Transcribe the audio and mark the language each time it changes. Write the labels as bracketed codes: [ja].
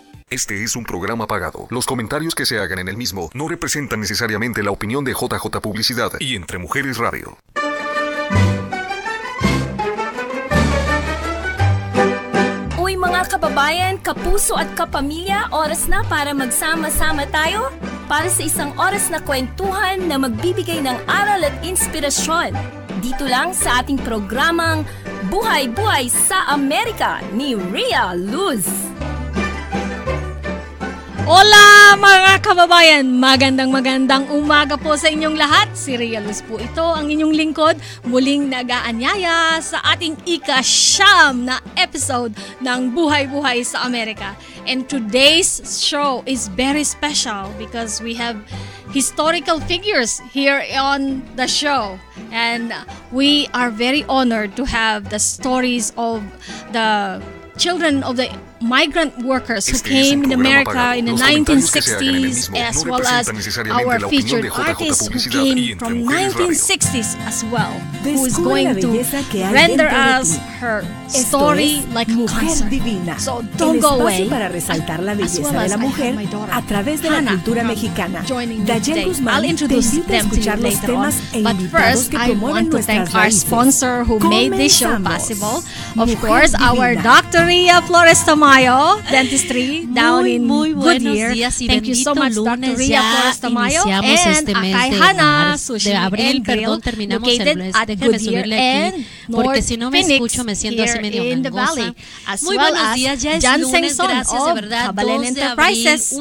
[es] Este es un programa pagado. Los comentarios que se hagan en el mismo no representan necesariamente la opinión de JJ Publicidad y Entre Mujeres Radio. [tl] Uy mga kababayan, kapuso at kapamilya, oras na para magsama-sama tayo para sa isang oras na kwentuhan na magbibigay ng aral at inspirasyon. Dito lang sa ating programang Buhay sa Amerika ni Rhia Luz. Hola mga kababayan! Magandang umaga po sa inyong lahat. Si Rhia Luz po ito, ang inyong lingkod, muling nag-aanyaya sa ating ika-siyam na episode ng Buhay sa Amerika. [en] And today's show is very special because we have historical figures here on the show. And we are very honored to have the stories of the children of the migrant workers who came in America in the 1960s, as well as our featured artist who came from 1960s as well, who is going to render us her story like a concert. So don't go away. [es] Para resaltar la belleza de la mujer a través de la cultura mexicana. Dayel Guzmán te invita a escuchar los temas e invitados que promueven nuestras raíces. [en] Our sponsor who made this show possible, of course, our Dr. Rhia Flores Tamayo Dentistry down in Goodyear. Thank you so much, Dr. Rhia Flores Tamayo, and Akay Hana Sushi and Grill, located at Goodyear and North Phoenix here in the Valley, as well as Jan Sengson of Kabalen Enterprises.